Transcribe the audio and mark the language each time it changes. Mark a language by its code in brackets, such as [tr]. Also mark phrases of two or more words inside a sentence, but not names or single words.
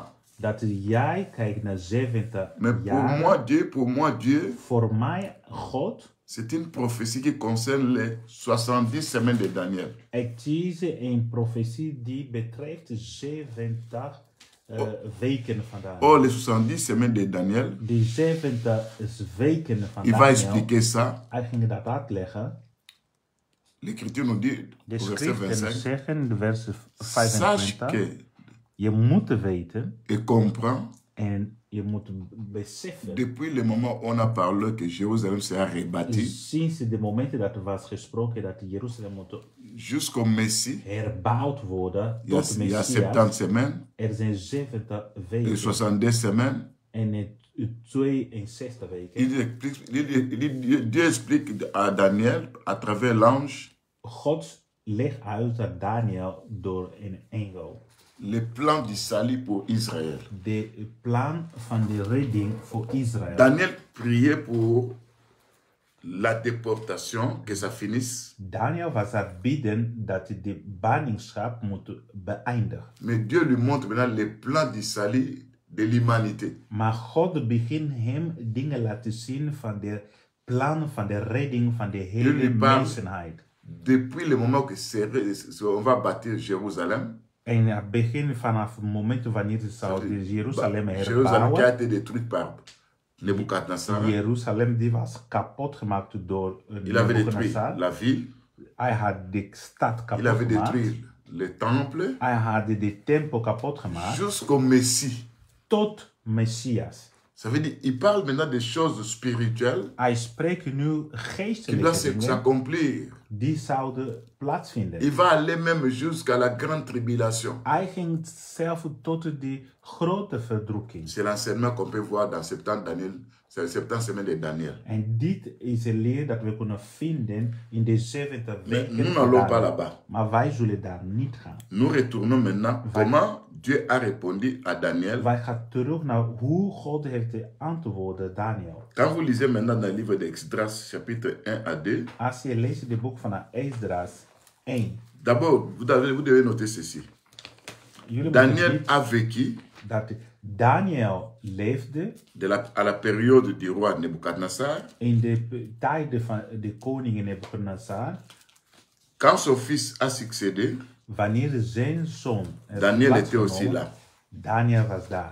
[nl] Dat jij kijkt naar 70 [fr] Mais [nl] jaren. [fr] pour moi, Dieu, [nl] Voor mij, God, [fr] c'est une prophétie qui concerne les 70 semaines de Daniel. [nl] het is een profetie die betreft 70 weken van Daniel. [fr] Or, les 70 semaines de Daniel, [nl] Die 70 weken van [fr] il va Daniel, expliquer ça. [nl] hij ging dat uitleggen. [fr] L'Écriture nous dit, [nl] De [fr] au verset [nl] schriften 25, zeggen, de vers [fr] sache 25, que [nl] je moet weten [fr] et comprends, [nl] en je moet beseffen. [fr] depuis le moment où on a parlé que Jérusalem sera rebâtie, [nl] Sinds de momenten dat er was gesproken dat Jeruzalem moet [fr] jusqu'au Messie, [nl] herbouwd worden [fr] il y a [nl] tot 70 Messias, [fr] semaines [nl] er zijn 70 [fr] et [nl] weken [fr] 70 semaines. [nl] en 62 weken. [fr] Dieu explique à Daniel à travers l'ange [nl] God legt uit aan Daniel door een engel [fr] le plan du salut pour Israël. [nl] de plan van de redding voor Israël. [fr] Daniel priait pour la déportation, que ça finisse. [nl] Daniel was aan het bidden dat de ballingschap moet beëindigen. [fr] Mais Dieu lui montre maintenant le plan du salut de l'humanité. [nl] Maar God begint hem dingen laten zien van de plan van de redding van de hele [fr] lui parle. [nl] mensenheid. [fr] Depuis le moment que on va bâtir Jérusalem, [nl] En het begin vanaf het moment wanneer ze zouden Jeruzalem [fr] Jérusalem qui a [nl] herbouwen. [fr] été détruite par Nebuchadnezzar, [nl] Jeruzalem die was kapot gemaakt door [fr] il avait détruit Nebuchadnezzar. la ville, [nl] Hij had de stad kapot [fr] il avait [nl] gemaakt. [fr] détruit le temple, [nl] Hij had de tempel kapot gemaakt. [fr] jusqu'au Messie. [nl] Tot Messias. [fr] Ça veut dire, il parle maintenant des choses spirituelles [nl] Hij spreekt nu [fr] qui [nl] geestelijke [fr] doivent [nl] dingen [fr] s'accomplir. [nl] die zouden plaatsvinden. [fr] Il va aller même jusqu'à la grande tribulation. [nl] Hij ging zelf tot de grote verdrukking. [fr] C'est l'enseignement qu'on peut voir dans 70 semaines de Daniel. [nl] En dit is een leer dat we kunnen vinden in de 70 [fr] Mais [nl] weken. [fr] nous [nl] van [fr] n'allons pas Daniel. là-bas. [nl] Maar wij zullen daar niet gaan. [fr] Nous retournons maintenant comment Dieu a répondu à Daniel. [nl] Wij gaan terug naar hoe God heeft antwoorden Daniel. [fr] Quand vous lisez maintenant dans le livre d'Exdras, chapitre 1 à 2, [nl] Als je leest het boek van Esdras 1. [fr] d'abord, vous devez noter ceci. [nl] Jullie Daniel moeten [fr] a vécu [nl] dat Daniel leefde [fr] à la période du roi Nebuchadnezzar, [nl] in de tijden van de koning Nebuchadnezzar. [fr] quand son fils a succédé. [nl] Wanneer zijn zoon [fr] Daniel était aussi là. [nl] Daniel was daar.